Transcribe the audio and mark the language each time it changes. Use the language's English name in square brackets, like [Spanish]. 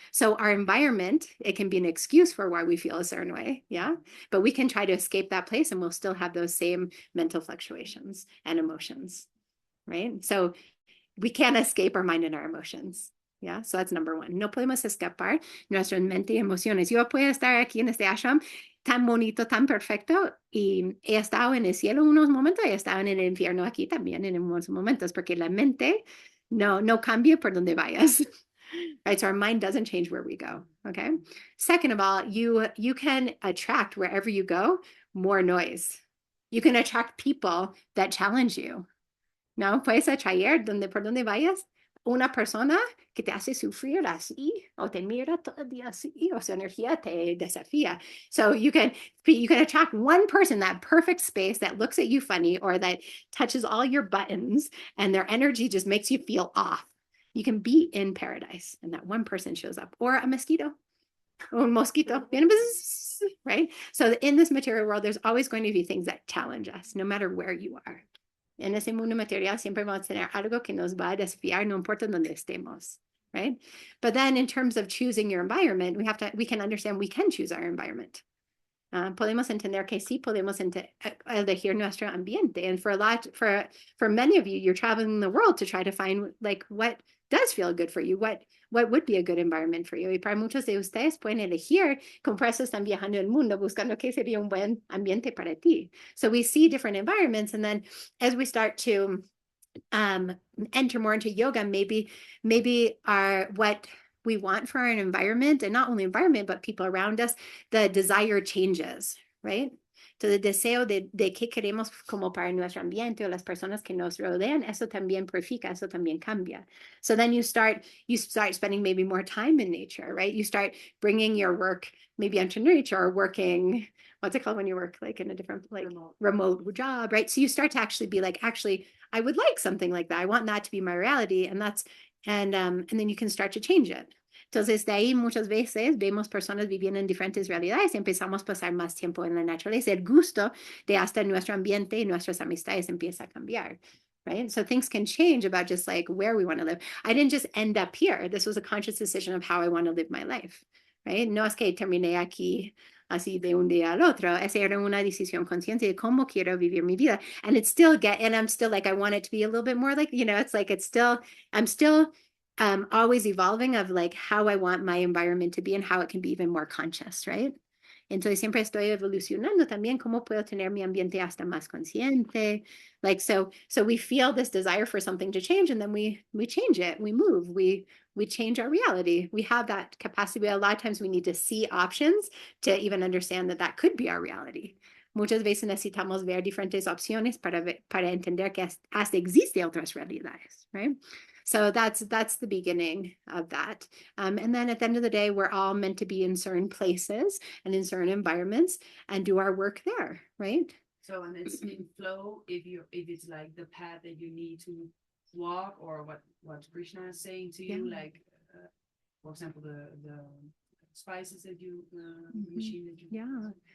[English] So our environment, it can be an excuse for why we feel a certain way. Yeah. But we can try to escape that place and we'll still have those same mental fluctuations and emotions. Right. So we can't escape our mind and our emotions. Yeah, so that's number one. [Spanish] No podemos escapar nuestra mente y emociones. Yo puedo estar aquí en este ashram tan bonito, tan perfecto, y he estado en el cielo unos momentos y he estado en el infierno aquí también en unos momentos, porque la mente no cambia por donde vayas. [English] Right, so our mind doesn't change where we go. Okay. Second of all, you can attract wherever you go more noise. You can attract people that challenge you. [Spanish] No, puedes atraer por donde vayas una persona que te hace sufrir así o te mira todo el día así o su energía te desafía. [English] So you can attract one person, that perfect space that looks at you funny or that touches all your buttons and their energy just makes you feel off. You can be in paradise and that one person shows up, or a mosquito. [Spanish] Un mosquito, [English] right? So in this material world, there's always going to be things that challenge us, no matter where you are. [Spanish] En ese mundo material siempre vamos a tener algo que nos va a desafiar, no importa donde estemos, right? [English] But then in terms of choosing your environment, we can understand we can choose our environment. [Spanish] Podemos entender que sí podemos elegir nuestro ambiente. [English] And for many of you, you're traveling the world to try to find like what does feel good for you, what would be a good environment for you. [Spanish] Y para muchos de ustedes pueden elegir, como por eso están viajando el mundo buscando qué sería un buen ambiente para ti. [English] So we see different environments, and then as we start to enter more into yoga, maybe what we want for our environment, and not only environment, but people around us, the desire changes, right? [Spanish] So el deseo de qué queremos como para nuestro ambiente o las personas que nos rodean, eso también purifica, eso también cambia. [English] So then you start spending maybe more time in nature, right? You start bringing your work maybe into nature, or working, what's it called when you work like in a different, like remote job, right? So you start to actually be like, actually, I would like something like that. I want that to be my reality. And then you can start to change it. [Spanish] Entonces, de ahí muchas veces vemos personas viviendo en diferentes realidades y empezamos a pasar más tiempo en la naturaleza. El gusto de hasta nuestro ambiente y nuestras amistades empieza a cambiar, right? [English] So things can change about just like where we want to live. I didn't just end up here. This was a conscious decision of how I want to live my life, right? [Spanish] No es que terminé aquí así de un día al otro. Esa era una decisión consciente de cómo quiero vivir mi vida. [English] And I'm still like, I want it to be a little bit more like, it's like, I'm still always evolving of like how I want my environment to be and how it can be even more conscious, right? [Spanish] Entonces siempre estoy evolucionando también cómo puedo tener mi ambiente hasta más consciente. [English] Like, so we feel this desire for something to change, and then we change it, we move, we change our reality. We have that capacity. A lot of times we need to see options to even understand that could be our reality. [Spanish] Muchas veces necesitamos ver diferentes opciones para entender que hasta existen otras realidades, right? [English] So that's the beginning of that. And then at the end of the day, we're all meant to be in certain places and in certain environments and do our work there, right? So, and it's in flow if it's like the path that you need to walk, or what Krishna is saying to you, like for example the spices that you the machine that you